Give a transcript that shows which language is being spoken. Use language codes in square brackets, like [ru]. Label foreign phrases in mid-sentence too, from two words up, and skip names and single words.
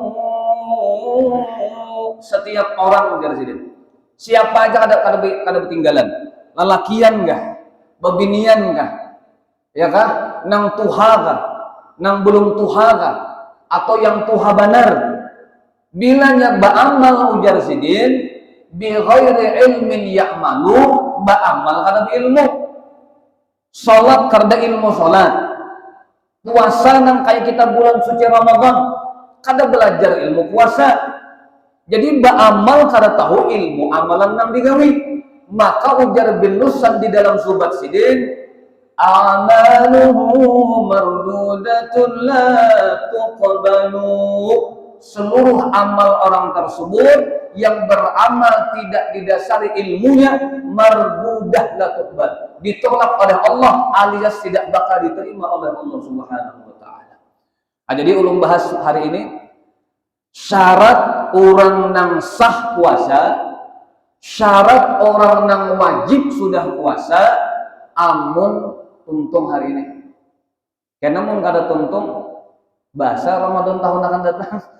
[bjn] Setiap orang ujar Sidin, siapa aja kada ketinggalan, lelakian kah, babinian kah, ya kah, nang tuha kah, nang belum tuha kah, atau yang tuha benar, bilanya ba'amal ujar Sidin [ar] بغير علم يعمل, [bjn] ba'amal kada ilmu. Salat kada ilmu salat, puasa nang kayak kita bulan suci Ramadan kada belajar ilmu puasa. Jadi ba'amal kada tahu ilmu amalan nang digawi. Maka ujar bin Nusan di dalam Zubat Sidin, [ar] عمله مردودة لا تقبل. [id] Seluruh amal orang tersebut yang beramal tidak didasari ilmunya, [ar] مردودة لا تقبل, [id] ditolak oleh Allah alias tidak bakal diterima oleh Allah [ar] سبحانه وتعالى. [bjn] Nah, jadi ulun bahas hari ini syarat orang nang sah puasa, syarat orang nang wajib sudah puasa, amun tuntung hari ini. Karena mun kada tuntung bahasa Ramadan tahun akan datang.